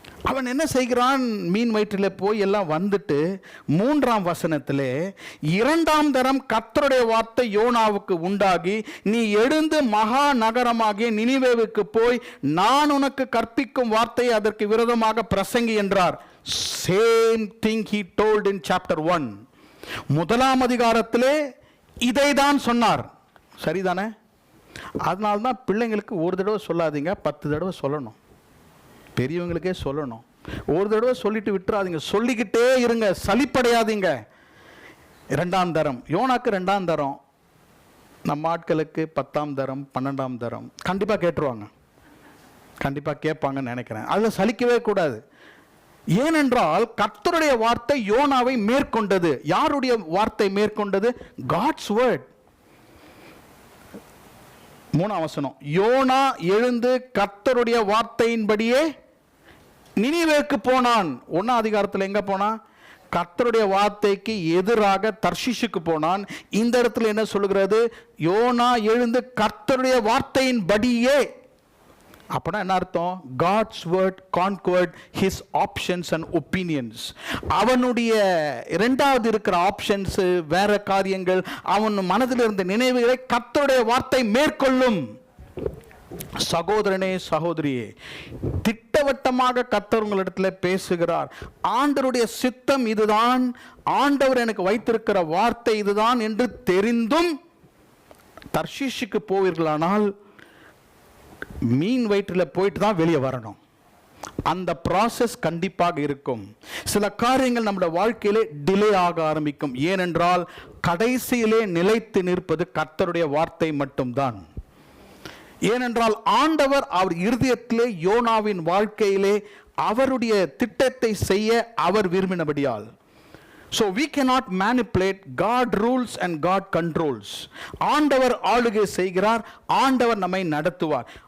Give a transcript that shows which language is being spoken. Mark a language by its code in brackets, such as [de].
[ta] அவன் என்ன செய்கிறான், மீன் வயிற்றில் போய் எல்லாம் வந்துட்டு 3ஆம் வசனத்திலே, 2ஆம் தரம் கர்த்தருடைய வார்த்தை யோனாவுக்கு உண்டாகி, நீ எழுந்து மகா நகரமாகிய நினிவேவுக்கு போய் நான் உனக்கு கற்பிக்கும் வார்த்தையை அதற்கு விரோதமாக பிரசங்கி என்றார். [en] Same thing he told in chapter 1. [ta] 1ஆம் அதிகாரத்திலே இதை தான் சொன்னார். சரிதானே? அதனால தான் பிள்ளைங்களுக்கு ஒரு தடவை சொல்லாதீங்க, 10 தடவை சொல்லணும். பெரியவங்களுக்கே சொல்லணும். ஒரு தடவை சொல்லிட்டு விட்டுறாதீங்க, சொல்லிக்கிட்டே இருங்க, சலிப்படையாதீங்க. 2ஆம் தரம் யோனாக்கு 2ஆம் தரம், நம்ம ஆட்களுக்கு 10ஆம் தரம் 12ஆம் தரம் கண்டிப்பாக கேட்டுருவாங்க, கண்டிப்பாக கேட்பாங்கன்னு நினைக்கிறேன். அதில் சலிக்கவே கூடாது. ஏனென்றால் கர்த்தருடைய வார்த்தை யோனாவை மேற்கொண்டது. யாருடைய வார்த்தை மேற்கொண்டது? [en] God's word. [ta] 3ஆம் வசனம், யோனா எழுந்து கர்த்தருடைய வார்த்தையின்படியே நினிவேக்கு போனான். 1ஆம் அதிகாரத்தில் எங்க போனான்? கர்த்தருடைய வார்த்தைக்கு எதிராக தர்ஷீஷுக்கு போனான். இந்த இடத்துல என்ன சொல்லுகிறது? யோனா எழுந்து கர்த்தருடைய வார்த்தையின்படியே. அப்படின்னா என்ன அர்த்தம்? [en] God's word conquered his options and opinions. [ta] அவனுடைய இரண்டாவது இருக்கிற ஆப்ஷன்ஸ், வேற காரியங்கள், அவன் மனதில் இருந்த நினைவுகளை கர்த்தருடைய வார்த்தை மேற்கொள்ளும். சகோதரனே சகோதரியே, திட்டவட்டமாக கர்த்தர் உங்களிடத்தில் பேசுகிறார். ஆண்டவருடைய சித்தம் இதுதான், ஆண்டவர் எனக்கு வைத்திருக்கிற வார்த்தை இதுதான் என்று தெரிந்தும் தர்ஷீஷுக்கு போவீர்களானால் மீன் வயிற்றில் போயிட்டு தான் வெளியே வரணும். அந்த ப்ராசஸ் கண்டிப்பாக இருக்கும். சில காரியங்கள் நம்முடைய வாழ்க்கையிலே டிலே ஆக ஆரம்பிக்கும். ஏனென்றால் கடைசியிலே நிலைத்து நிற்பது கர்த்தருடைய வார்த்தை மட்டும்தான். ஏனென்றால் ஆண்டவர் அவர் இருதயத்திலே யோனாவின் வாழ்க்கையிலே அவருடைய திட்டத்தை செய்ய அவர் விரும்பினபடியால். [en] So we cannot manipulate. God rules and God controls. [ta] ஆண்டவர் ஆளுகை செய்கிறார், ஆண்டவர் நம்மை நடத்துவார்.